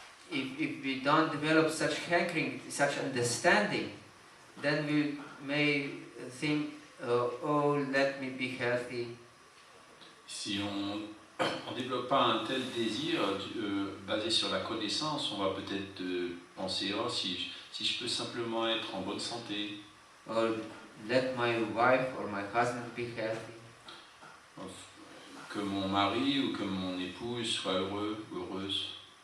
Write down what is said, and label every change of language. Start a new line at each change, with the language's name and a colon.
English: If we don't develop such hankering, such understanding, then we may think, oh, let me be healthy.
French: Si on ne développe pas un tel désir basé sur la connaissance, on va peut-être penser, oh, si je peux simplement être en bonne santé.
English: Or let my wife or my husband be healthy.
French: Que mon mari ou que mon épouse soit heureux ou heureuse.